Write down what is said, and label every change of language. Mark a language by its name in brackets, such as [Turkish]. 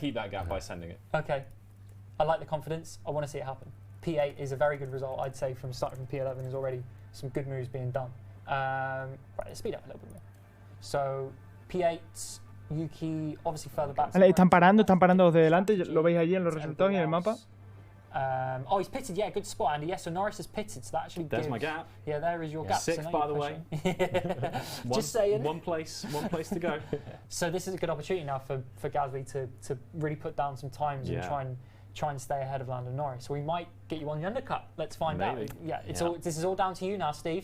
[English] keep that gap by sending it. Okay. I like the confidence. I want to see it happen. P8 is a very good result, I'd say, from starting from P11. There's already some good moves being done. Right, let's speed up a little bit more. So, P8, Yuki, obviously further back. [Spanish] Vale, están parando los de delante. Lo veis allí en los resultados y en el mapa. [English] Oh, he's pitted. Yeah, good spot, Andy. Yes, so Norris has pitted, so that actually There's gives... my gap. Yeah, there is your gap. Sixth, so by the way. Just saying. One place to go. So this is a good opportunity now for Gasly to really put down some times and try and stay ahead of Lando Norris. So we might get you on the undercut. Let's find out. Yeah, this is all down to you now, Steve.